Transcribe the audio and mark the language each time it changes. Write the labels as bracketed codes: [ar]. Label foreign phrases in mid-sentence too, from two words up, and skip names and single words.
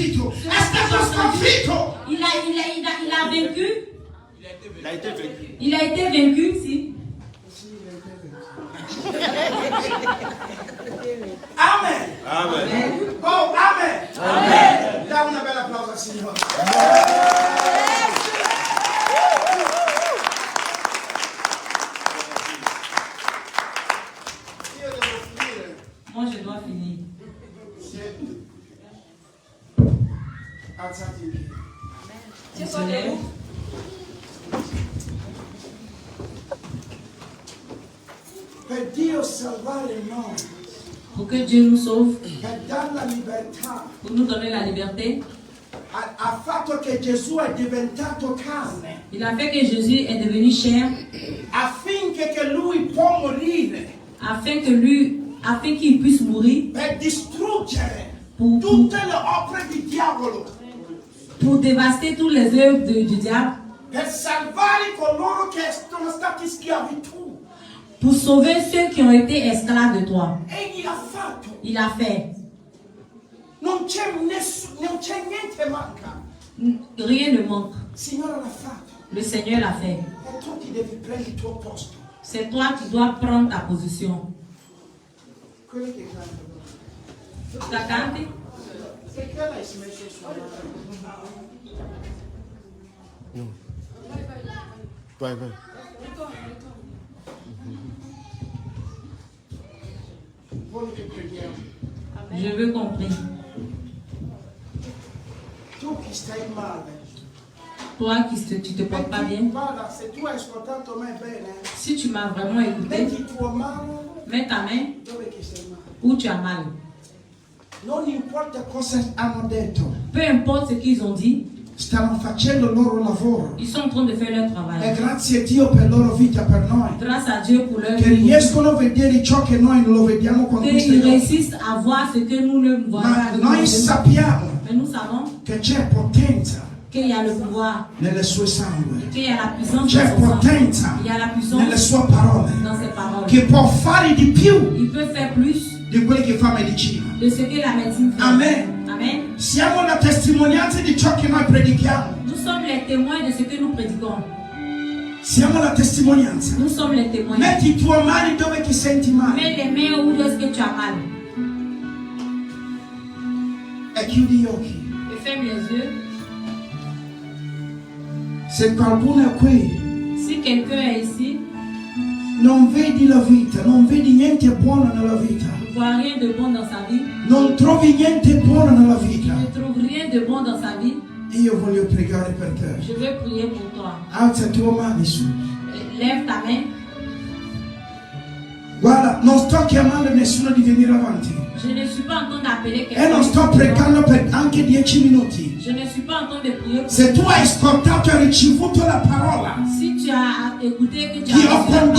[it] sconfitto. [fr] Ce [it] È stato sconfitto. [fr] Il a vaincu. Il a été vaincu. Il a été vaincu, [it] si. [fr] Amen. Amen. Oh, amen. Amen. [it] Dà una bella applauso al Signore. Io devo finire. [fr] Moi, je dois finir. [it] Alzati in piedi. [fr] Tu se lèves. [it] Per Dio salvare noi, [fr] Pour que Dieu nous sauve, [it] per dare la libertà, [fr] pour nous donner la liberté, [it] ha fatto che Gesù è diventato carne, [fr] il a fait que Jésus est devenu chair [it] affinché che lui può morire [fr] afin qu'il puisse mourir [it] per distruggere [fr] pour [it] tutte le opere di diavolo, [fr] dévaster toutes les œuvres du diable, [it] per salvare coloro che sono stati schiavitù. [fr] pour sauver ceux qui ont été esclaves de toi. [it] Egli l'ha fatto. [fr] Il a fait. [it] Non c'è niente manca. [fr] Rien ne manque. [it] Il Signore l'ha fatto. [fr] Le Seigneur l'a fait. [it] E tu ti devi prendere il tuo posto. [fr] C'est toi qui dois prendre ta position. [it] Quelli che cantano. [fr] Tu la cantes? [it] Perché l'hai smesso di suonare? Vai, vai. Vuoi che preghiamo? [fr] Je veux qu'on prie. [it] Tu che stai male. [fr] Toi tu te portes pas bien. [it] Guarda, se tu hai ascoltato me bene, [fr] Si tu m'as vraiment écouté, [it] metti il tuo mano [fr] mets ta main [it] dove che stai male. [fr] où tu as mal. [it] Non importa cosa hanno detto, [fr] Peu importe ce qu'ils ont dit, [it] stanno facendo il loro lavoro. [fr] ils sont en train de faire leur [it] E [fr] travail. [it] grazie a Dio per la loro vita, per noi. [fr] Grâce à Dieu pour leur [it] Che [fr] vie. [it] riescono a vedere ciò che noi non lo vediamo con questi [fr] Qu'ils [it] occhi. [fr] réussissent à voir ce que nous ne voyons [it] Ma [fr] pas. avec [it] noi [fr] nos yeux. [it] sappiamo [fr] Mais nous savons [it] che c'è potenza [fr] qu'il y a le pouvoir, [it] nelle sue sangue. [fr] qu'il y a la puissance [it] C'è [fr] dans son sang. [it] potenza [fr] Il y a la [it] nelle [fr] puissance [it] sue parole. [fr] dans ses paroles. [it] Che può fare di più [fr] Il peut faire plus [it] di quelli che fa medicina. [fr] de ce que la médecine fait. Amen. Amen. [it] Siamo la testimonianza di ciò che noi predichiamo. [fr] Nous sommes les témoins de ce que nous prédiquons. [it] Siamo la testimonianza. [fr] Nous sommes les témoins. [it] Metti i tuoi mani dove ti senti male [fr] Mets les mains où est-ce que tu as mal. [it] e chiudi gli occhi. [fr] Et ferme les yeux. [it] Se qualcuno è qui, [fr] Si quelqu'un est ici, [it] non vedi la vita, non vedi niente buono nella vita, [fr] ne voit rien de bon dans sa vie, [it] non trovi niente buono nella vita, [fr] ne trouve rien de bon dans sa vie, [it] io voglio pregare per te. [fr] je vais prier pour toi. [it] Alza le tue mani su. [fr] Lève ta main. [it] Guarda, non sto chiamando nessuno di venire avanti [fr] Je ne suis pas en train d'appeler [it] e non sto [fr] quelqu'un. [it] pregando per anche 10 minuti. [fr] Je ne suis pas en train de prier pour [it] Se tu hai ascoltato e ricevuto la parola [fr] Si tu as écouté, que tu [it] che [fr] as [it] ho [fr] reçu la parole,